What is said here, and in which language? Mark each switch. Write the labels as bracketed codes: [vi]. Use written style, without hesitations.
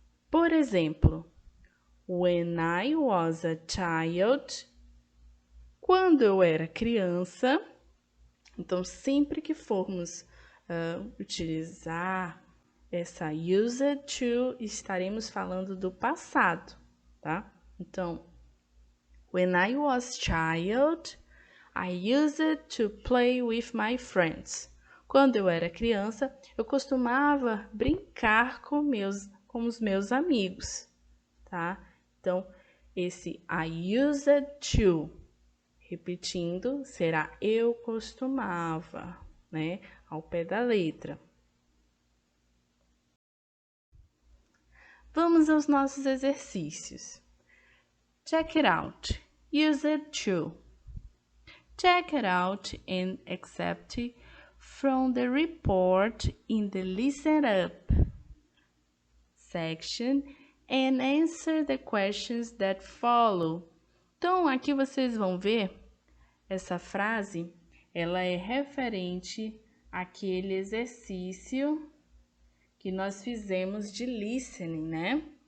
[pt] Por exemplo, [en] when I was a child, [pt] quando eu era criança. Então, sempre que formos utilizar essa use to, estaremos falando do passado, tá? Então, [en] when I was child, I used to play with my friends. [pt] Quando eu era criança, eu costumava brincar com os meus amigos, tá? Então, esse I used to, repetindo, será eu costumava, né? Ao pé da letra. Vamos aos nossos exercícios. [en] Check it out. Use it to. Check it out and accept from the report in the Listen Up section and answer the questions that follow. [pt] Então, aqui vocês vão ver essa frase, ela é referente àquele exercício que nós fizemos de listening, né?